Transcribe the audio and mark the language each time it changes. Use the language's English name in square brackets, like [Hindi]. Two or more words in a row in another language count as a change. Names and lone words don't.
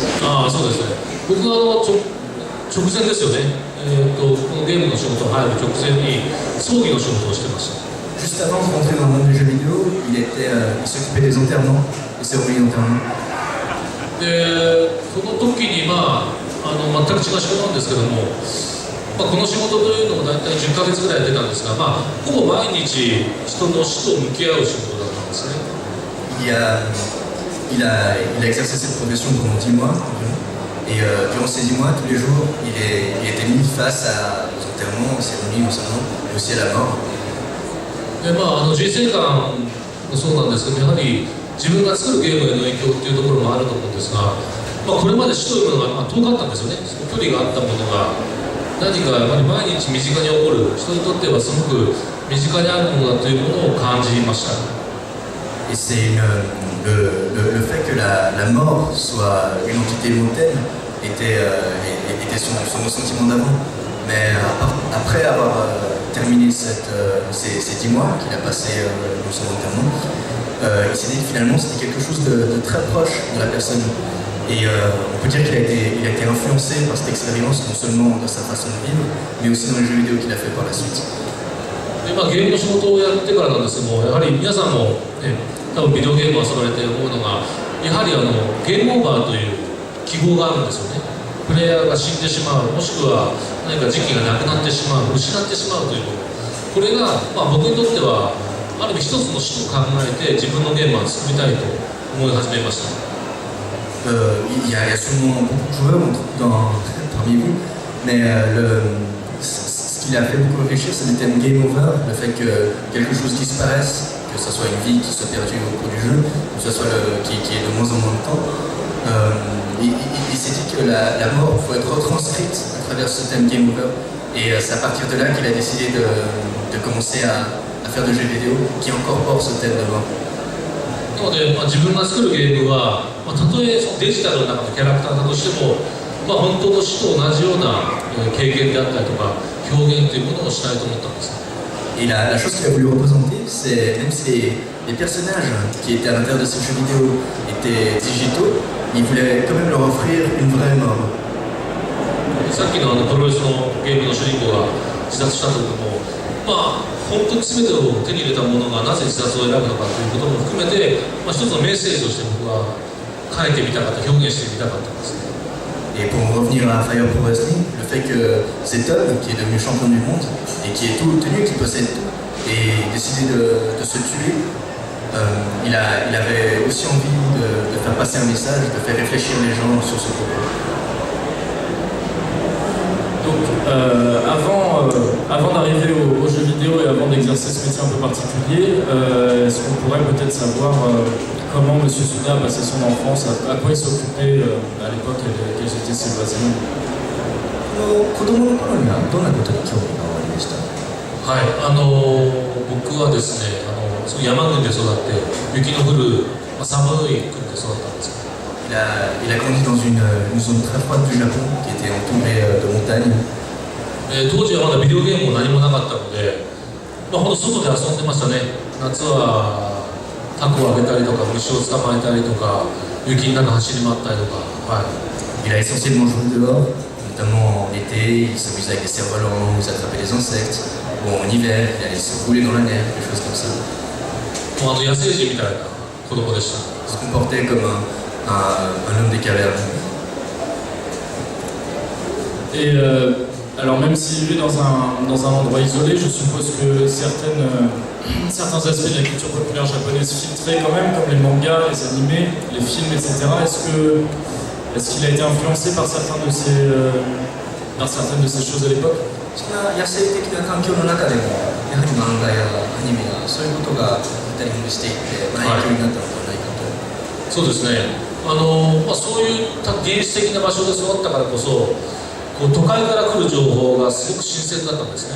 [Japanese] そうですね。僕は直前ですよね。このゲームの仕事に入る直前に葬儀の仕事をしてました。 [French] Juste avant de rentrer dans le monde du jeu vidéo, il s'occupait des enterrements, des cérémonies d'enterrement. [Japanese] で、その時に全く違う仕事なんですけども、この仕事というのも大体10ヶ月ぐらいやってたんですが、ほぼ毎日人の死と向き合う仕事だったんですね。 [French] Il a exercé cette profession pendant 10 mois et durant ces 10 mois, tous les jours, il était mis face aux enterrements, aux cérémonies, non seulement, mais aussi à la mort. [Japanese] で人生観もそうなんですけど、やはり自分が作るゲームへの影響っていうところもあると思うんですが、これまで死というものが遠かったんですよね。距離があったものが何かやっぱり毎日身近に起こる、人にとってはすごく身近にあるものだというものを感じました。 [French] Et c'est le fait que la mort soit une entité lointaine était son ressentiment d'avant. Mais après avoir terminé ces 10 mois qu'il a passé dans son enterrement, il s'est dit que finalement c'était quelque chose de très proche de la personne. Et on peut dire qu'il a été influencé par cette expérience, non seulement dans sa façon de vivre, mais aussi dans les jeux vidéo qu'il a fait par la suite. [Japanese] でゲームの仕事をやってからなんですけども、やはり皆さんも、多分ビデオゲームを遊ばれて思うのが、やはりゲームオーバーという記号があるんですよね。プレイヤーが死んでしまう、もしくは何か時期がなくなってしまう、失ってしまうということ、これが、僕にとってはある意味一つの死と考えて自分のゲームを作りたいと思い始めました。 [French] Il y a sûrement beaucoup de joueurs parmi vous, mais ce qui l'a fait beaucoup réfléchir, c'est le thème [English] Game Over, [French] le fait que quelque chose disparaisse, que ce soit une vie qui soit perdue au cours du jeu, que ce soit qui est de moins en moins de temps. Il s'est dit que la mort pouvait être retranscrite à travers ce thème [English] Game Over, [French] et c'est à partir de là qu'il a décidé de commencer à faire de jeux vidéo qui incorporent ce thème de mort. [Japanese] なので、自分が作るゲームは、たとえそのデジタルの中のキャラクターだとしても、本当の死と同じような経験であったりとか表現というものをしたいと思ったんです。 [French] Et la chose qu'il a voulu représenter, c'est même si les personnages qui étaient à l'intérieur de ces jeux vidéo étaient digitaux, il voulait quand même leur offrir une vraie mort. [Japanese] さっきのプロレスのゲームの主人公が自殺したというのも、本当に全てを手に入れたものがなぜ自殺を選ぶのかということも含めて、一つのメッセージとして僕は書いてみたかった、表現してみたかったんです。 [French] Et pour en revenir à Fire Pro Wrestling, le fait que cet homme qui est devenu champion du monde et qui est tout obtenu, qui possède tout, et décidé de se tuer, il avait aussi envie de faire passer un message, de faire réfléchir les gens sur ce propos. Donc, avant d'arriver aux jeux vidéo et avant d'exercer ce métier un peu particulier, est-ce qu'on pourrait peut-être savoir comment M. Suda a passé son enfance, à quoi il s'occupait à l'époque et quels étaient ses loisirs? [Japanese] 子供の頃にはどんなことに興味がおありでした？はい、僕はですね、山国で育って雪の降る、寒い国で育ったんです。 [French] Il a grandi dans une zone très froide du Japon qui était entourée de montagnes. [Japanese] 当時はまだビデオゲームも何もなかったので、ほんと外で遊んでましたね。夏はタコをあげたりとか虫を捕まえたりとか雪の中走り回ったりとか、 [French] Il a essentiellement joué dehors, notamment en été, il s'amusait avec des cerfs-volants, il attrapait des insectes, ou en hiver, il allait se rouler dans la neige, des choses comme ça. [Japanese] もう野生児みたいな子供でした。 [French] Il se comportait comme un homme des cavernes. Et alors même s'il vit dans un endroit isolé, je suppose que certains aspects de la culture populaire japonaise filtrés quand même, comme les mangas, les animés, les films, etc. Est-ce qu'il a été influencé par certaines de ces choses à l'époque? [Japanese] そんな野生的な環境の中でも、やはり漫画やアニメやそういうことが似たりもしていって、影響になったのではないかと。そうですね。そういった原始的な場所で育ったからこそ、都会から来る情報がすごく新鮮だったんですね。